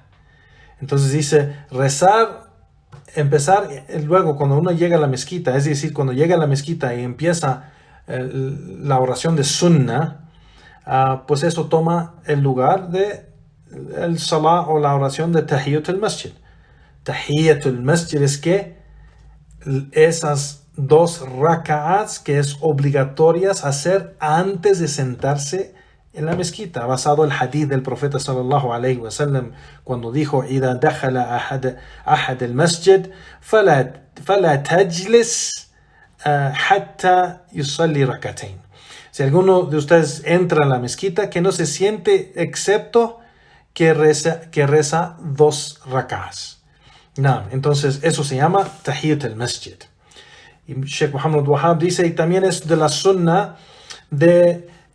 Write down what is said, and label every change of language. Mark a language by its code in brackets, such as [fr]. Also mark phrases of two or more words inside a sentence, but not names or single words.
[es] Entonces dice, empezar luego cuando uno llega a la mezquita, es decir, cuando llega a la mezquita y empieza la oración de sunnah, pues eso toma el lugar de el salah o la oración de [ar] تحية المسجد. تحية المسجد [es] es que esas 2 raka'ats que es obligatorias hacer antes de sentarse en la mezquita, basado en el hadith del profeta [ar] صلى الله عليه وسلم [es] cuando dijo: [ar] إذا دخل أحد المسجد فلا تجلس حتى يصلي ركعتين. [es] Si alguno de ustedes entra a la mezquita, que no se siente excepto que reza 2 rak'as. No, entonces eso se llama [ar] تحية المسجد. [es] Y Sheikh Muhammad Wahhab dice, y también es de la sunnah de